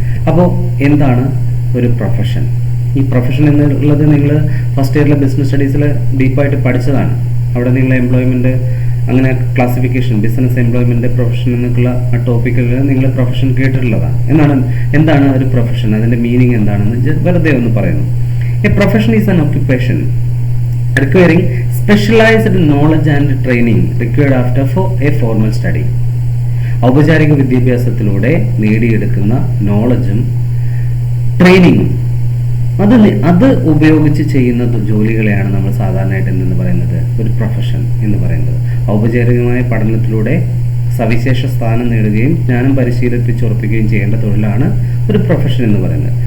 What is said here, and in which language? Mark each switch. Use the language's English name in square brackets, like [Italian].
[Malayalam] അപ്പോൾ എന്താണ് ഒരു പ്രൊഫഷൻ? ഈ പ്രൊഫഷൻ എന്നുള്ളത് നിങ്ങൾ ഫസ്റ്റ് ഇയറിലെ ബിസിനസ് സ്റ്റഡീസിൽ ഡീപ്പായിട്ട് പഠിച്ചതാണ്. അവിടെ നിങ്ങൾ എംപ്ലോയ്മെന്റ് അങ്ങനെ ക്ലാസിഫിക്കേഷൻ, ബിസിനസ് എംപ്ലോയ്മെന്റ് പ്രൊഫഷൻ എന്നൊക്കെയുള്ള ആ ടോപ്പിക്കുകൾ നിങ്ങൾ പ്രൊഫഷൻ കേട്ടിട്ടുള്ളതാണ്. എന്താണ് ഒരു പ്രൊഫഷൻ? അതിന്റെ മീനിങ് എന്താണെന്ന് വെറുതെ ഒന്ന് പറയുന്നു. [English] A profession is an occupation requiring specialized knowledge and training required after a formal study. [Malayalam] ഔപചാരിക വിദ്യാഭ്യാസത്തിലൂടെ നേടിയെടുക്കുന്ന നോളജും ട്രെയിനിങ്ങും അത് ഉപയോഗിച്ച് ചെയ്യുന്ന ജോലികളെയാണ് നമ്മൾ സാധാരണയായിട്ട് എന്തെന്ന് പറയുന്നത്? ഒരു പ്രൊഫഷൻ എന്ന് പറയുന്നത്. ഔപചാരികമായ പഠനത്തിലൂടെ സവിശേഷ സ്ഥാനം നേടുകയും ജ്ഞാനം പരിശീലിപ്പിച്ചുറപ്പിക്കുകയും ചെയ്യേണ്ട തൊഴിലാണ് ഒരു പ്രൊഫഷൻ എന്ന് പറയുന്നത്.